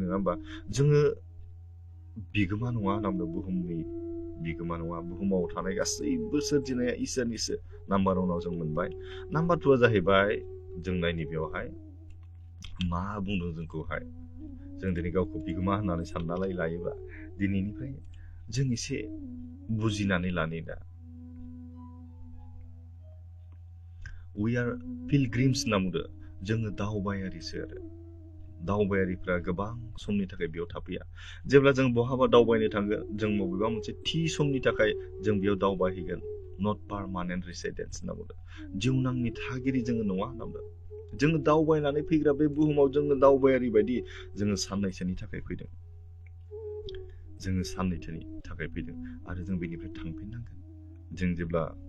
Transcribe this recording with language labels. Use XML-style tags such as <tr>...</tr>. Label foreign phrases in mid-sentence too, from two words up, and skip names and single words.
<brx>नङा होमबा जोङो बिगोमा नङा नामदो बुहुमनि बिगोमा नङा बुहुमाव थानाय गासैबो सोरजिनाया इसोरनिसो नाम्बार 1 आव जों मोनबाय नाम्बार 2 आ जाहैबाय जों नायनि बेवहाय मा बुंदों जोंखौहाय जों दिनै गावखौ बिगोमा होननानै साननानै लायोबा दिनैनिफ्राय जों एसे बुजिनानै लानि दा</brx> <en>we are pilgrims</en> <brx>होनना बुंदों जोङो दावबायारिसो आरो दावबायारिफ्रा गोबां समनि थाखाय बेयाव थाफैया जेब्ला जों बहाबा दावबायनो थांगोन जों बबेबा मोनसे थि समनि थाखाय जों बेयाव दावबायहैगोन</brx> <en>not permanent residence</en> <brx>होनना बुंदों जिउनांनि थागिरि जोङो नङा होनना बुंदों जोङो दावबायनानै फैग्रा बे बुहुमाव जोङो दावबायारि बायदि जोङो साननैसोनि थाखाय फैदों जोङो साननैसोनि थाखाय फैदों आरो जों बेनिफ्राय थांफिननांगोन जों जेब्ला</brx>